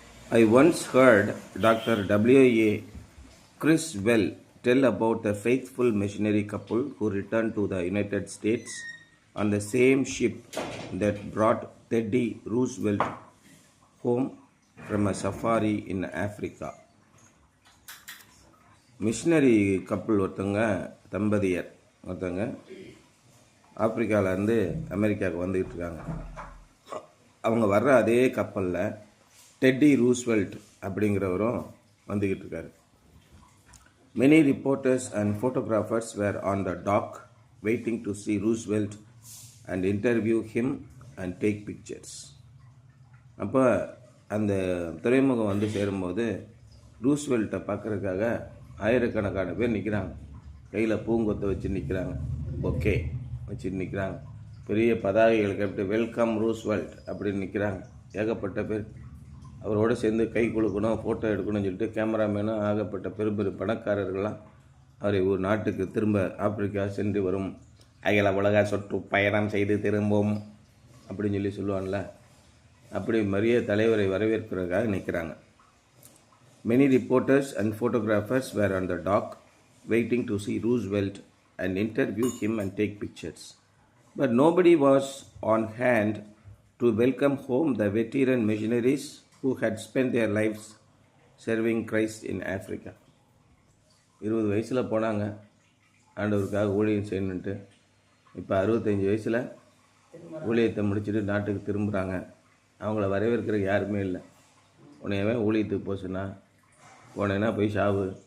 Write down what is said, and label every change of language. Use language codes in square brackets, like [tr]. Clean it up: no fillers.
[en] I once heard Dr. W.A. Criswell tell about a faithful missionary couple who returned to the United States on the same ship that brought Teddy Roosevelt home from a safari in Africa. [ta] Machinery கப்பல் தம்பதியர் ஒருத்தங்க ஆப்பிரிக்காவிலேருந்து அமெரிக்காவுக்கு வந்துக்கிட்டு இருக்காங்க. அவங்க வர்ற அதே கப்பலில் டெட்டி ரூஸ்வெல்ட் அப்படிங்கிறவரும் வந்துக்கிட்டு இருக்காரு. [en] Many reporters and photographers were on the dock waiting to see Roosevelt and interview him and take pictures. [ta] அப்போ அந்த துறைமுகம் வந்து சேரும்போது ரூஸ்வெல்ட்டை பார்க்குறதுக்காக ஆயிரக்கணக்கான பேர் நிற்கிறாங்க. கையில் பூங்கொத்தை வச்சு நிற்கிறாங்க, பொக்கே வச்சு நிற்கிறாங்க, பெரிய பதாகைகள் கட்டி வெல்கம் ரூஸ்வெல்ட் அப்படின்னு நிற்கிறாங்க. ஏகப்பட்ட பேர் அவரோடு சேர்ந்து கை கொடுக்கணும், ஃபோட்டோ எடுக்கணும்னு சொல்லிட்டு கேமராமேனும் ஆகப்பட்ட பெரு பணக்காரர்கள்லாம் அவரை ஒரு நாட்டுக்கு திரும்ப ஆப்பிரிக்கா சென்று வரும் அகில உலக சுற்று பயணம் செய்து திரும்பவும் அப்படின்னு சொல்லி சொல்லுவான்ல, அப்படி மரிய தலைவரை வரவேற்கிறதுக்காக நிற்கிறாங்க. [en] Many reporters and photographers were on the dock waiting to see Roosevelt and interview him and take pictures. But nobody was on hand to welcome home the veteran missionaries who had spent their lives serving Christ in Africa. [ta] 20 வயசில் போனாங்க ஆண்டவருக்காக ஊழியம் செய்யணுன்ட்டு. இப்போ 65 வயசில் ஊழியத்தை முடிச்சுட்டு நாட்டுக்கு திரும்புகிறாங்க. அவங்கள வரவேற்கிற யாருமே இல்லை. உன்னையவே ஊழியத்துக்கு போச்சுன்னா போனேன்னா போய் சாவு.